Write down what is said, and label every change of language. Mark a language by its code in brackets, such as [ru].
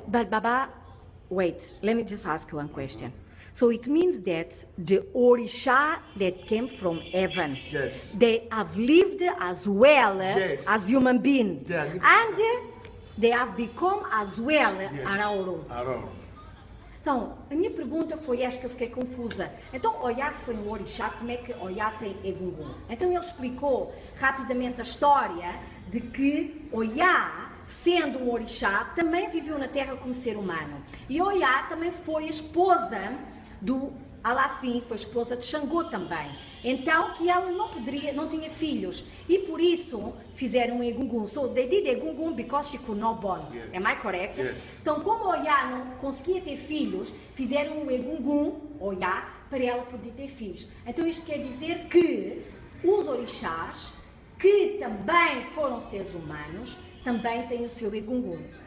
[en] But Baba, wait, let me just ask you one question. So it means that the Orisha that came from heaven, yes, they have lived as well yes, as human beings, and they have become as well Araoro. [pt] Então, a minha pergunta foi esta que eu fiquei confusa. Então, Oya se foi um Orixá, como é que Oya tem Egungun? Então ele explicou rapidamente a história de que Oya, sendo um Orixá, também viveu na Terra como ser humano. E Oya também foi a esposa do Alaafin, foi esposa de Xangô também. Então, que ela não tinha filhos. E por isso, fizeram um Egungun. [en] So, they did Egungun because she could not born. Yes. Am I correct? Yes. [pt] Então, como Oya não conseguia ter filhos, fizeram um Egungun, Oya, para ela poder ter filhos. Então, isto quer dizer que os orixás, que também foram seres humanos, também têm o seu Egungun.